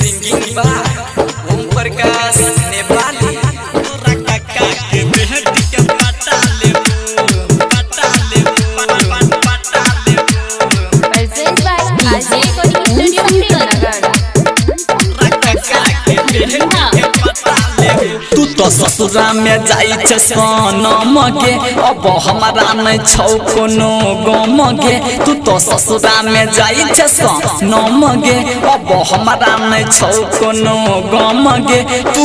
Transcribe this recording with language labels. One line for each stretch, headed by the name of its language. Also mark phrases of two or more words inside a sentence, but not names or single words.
English: singing by
Maithili: ओम प्रकाश नेपाली तोरा काका के बेहटी के पटा लेबो पटा लेबो
English: present by Aaje Koni Studio Srinagar.
Maithili: तू तो ससुरा में जाई छे सनम गे अब हमारा नहीं छौ कोनो गम गे तू तो ससुरा में जाई छे सनम गे अब हमारा नहीं छौ कोनो गम गे तू